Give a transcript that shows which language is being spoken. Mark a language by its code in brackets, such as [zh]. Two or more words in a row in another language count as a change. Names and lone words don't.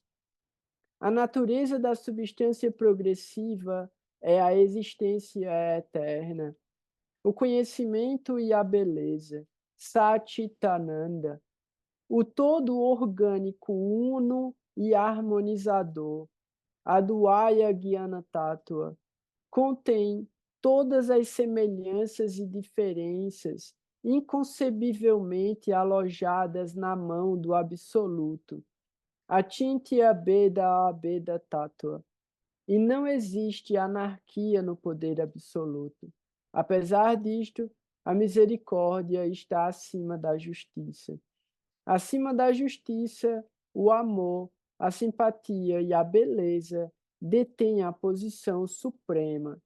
[pt] A natureza da substância progressiva é a existência eterna, o conhecimento e a beleza, Satchitananda, o todo orgânico uno e harmonizador, [sa] Advaya Gyana Tattva, [pt] contém todas as semelhanças e diferenças inconcebivelmente alojadas na mão do Absoluto. [sa] Achintia beda beda tatua. [pt] E não existe anarquia no poder absoluto. Apesar disto, a misericórdia está acima da justiça. Acima da justiça, o amor, a simpatia e a beleza detêm a posição suprema.